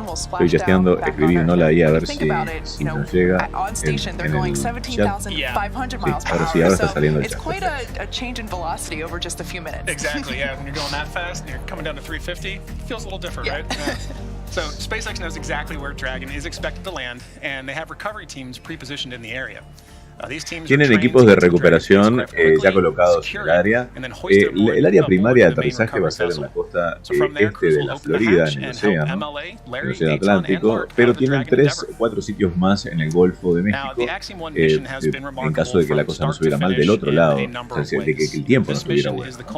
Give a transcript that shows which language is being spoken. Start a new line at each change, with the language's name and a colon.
Spanish: Estoy testeando, escribí un hola ahí a ver si nos llega en el chat. Sí, ahora está saliendo el chat.
English: Exactly, yeah. When you're going that fast and you're coming down to 350, it feels a little different, right? Yeah. So SpaceX knows exactly where Dragon is expected to land, and they have recovery teams pre-positioned in the area.
Spanish: Tienen equipos de recuperación ya colocados en el área. El área primaria de aterrizaje va a ser en la costa este de la Florida, en el océano Atlántico, pero tienen 3 o 4 sitios más en el Golfo de México, en caso de que la cosa no estuviera mal del otro lado, o sea, de que el tiempo no estuviera bueno.